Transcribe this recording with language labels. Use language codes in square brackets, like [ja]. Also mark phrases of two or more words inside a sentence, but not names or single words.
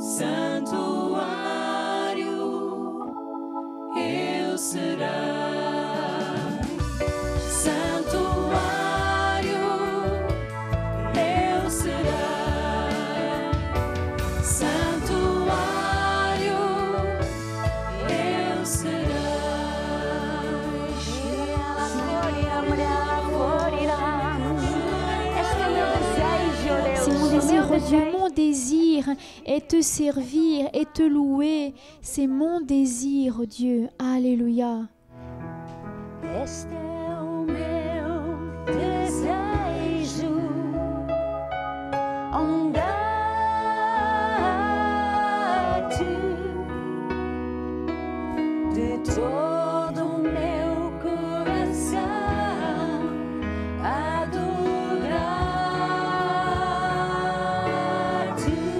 [pt] Santuário eu serei. Santuário eu serei. Santuário eu [fr] C'est mon désir, oh Dieu, mon désir est te servir et te louer. C'est mon désir, oh Dieu. Alléluia. [pt] Este é o meu desejo, andar-te de todo o meu coração, adorar-te.